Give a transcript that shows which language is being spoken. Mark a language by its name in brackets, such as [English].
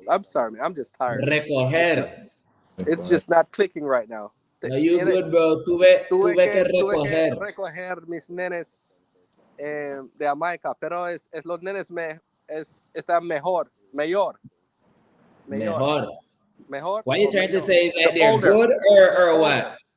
[English] I'm sorry, man. I'm just tired. [Spanish] Recoger. [English] It's just not clicking right now. No, you good, bro. [Spanish] Tuve que recoger mis nenes de Jamaica, pero los nenes están mayor. [English] What are you trying to say? Is that they're good or what?